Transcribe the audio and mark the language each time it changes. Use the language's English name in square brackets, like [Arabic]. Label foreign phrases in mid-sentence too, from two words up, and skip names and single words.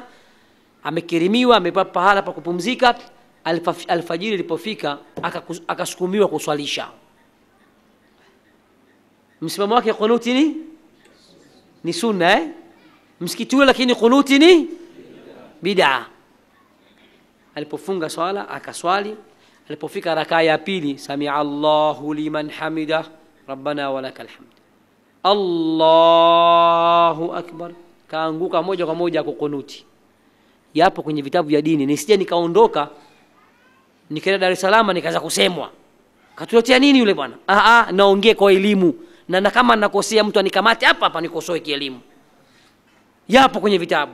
[Swahili] Amekirimiwa, amepewa pahala pa kupumzika. Alfajiri ilipofika akasukumiwa kuswalisha. Msimamo wake kunuti ni sunna msikiti ule, lakini kunuti ni bid'a. Alipofunga swala akaswali. Alipofika rakaa ya pili, [Arabic] سمع الله لمن حمده ربنا ولك الحمد الله أكبر, [Swahili] kaanguka moja kwa moja kukunuti. Yapo kwenye vitabu vya dini. Nisije nikaondoka nikaenda Dar es Salaam nikaanza kusemwa katuletea nini yule bwana. Naongea kwa elimu, na kama nakosea mtu anikamate hapa nikosoe kielimu. Yapo kwenye vitabu.